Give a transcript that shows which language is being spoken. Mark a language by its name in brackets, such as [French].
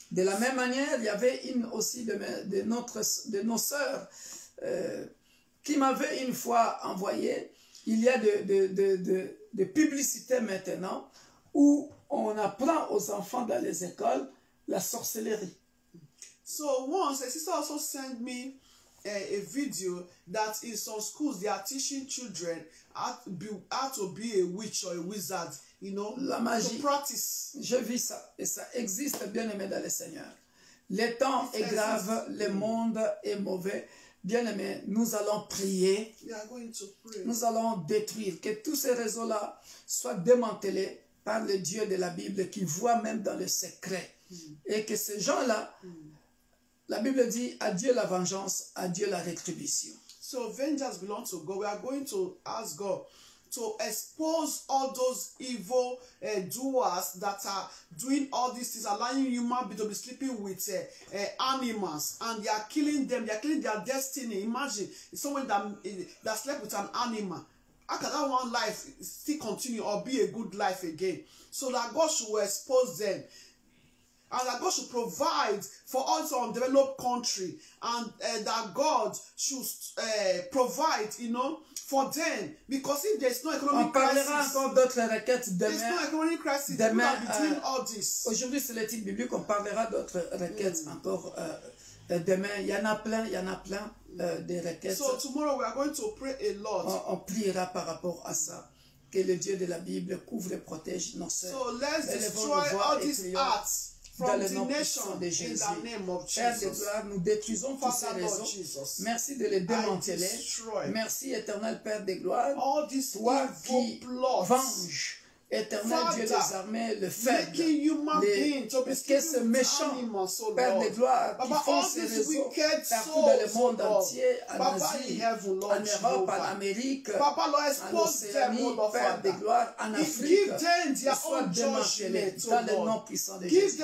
[French] De la même manière, il y avait une aussi de nos sœurs qui m'avait une fois envoyé. Il y a de publicités maintenant où on apprend aux enfants dans les écoles la sorcellerie. [English] So once a sister also sent me a video that in some schools they are teaching children how to be a witch or a wizard, [French] la magie. [English] To practice. [French] Je vis ça et ça existe, bien aimé dans le Seigneur. Le temps est grave, le monde est mauvais. Bien aimé, nous allons prier. Nous allons détruire, que tous ces réseaux-là soient démantelés par le Dieu de la Bible qui voit même dans le secret. Et que ces gens-là, la Bible dit, à Dieu la vengeance, à Dieu la rétribution. [English] So vengeance belongs to God. We are going to ask God to expose all those evil doers that are doing all these things, allowing human beings to be sleeping with animals, and they are killing them. They are killing their destiny. Imagine someone that slept with an animal. How can that one life still continue or be a good life again? So that God should expose them. And that God should provide for us on developed country, and that God should provide, for them. Because if there's no economic crisis, [French] on parlera encore d'autres requêtes demain. [English] There's no economic crisis. [French] Demain, [English] between all this. [French] Aujourd'hui, c'est l'étude biblique. On parlera d'autres requêtes encore demain. Il y en a plein, des requêtes. [English] So tomorrow we are going to pray a lot. [French] On priera par rapport à ça. Que le Dieu de la Bible couvre et protège nos sœurs. [English] So let's destroy all these acts from the nation in the name of Jesus. [French] Père de gloire, nous détruisons tous ces réseaux. Merci de les démanteler. Merci, éternel Père de gloire. Toi qui venges, éternel Dieu des armées, le faible, que ce méchant Père de gloire qui font ces réseaux partout dans le monde entier, en Asie, en Europe, en Amérique, en Océanie, Père de gloire, en Afrique, qu'ils soient démantelés dans le nom puissant de Jésus.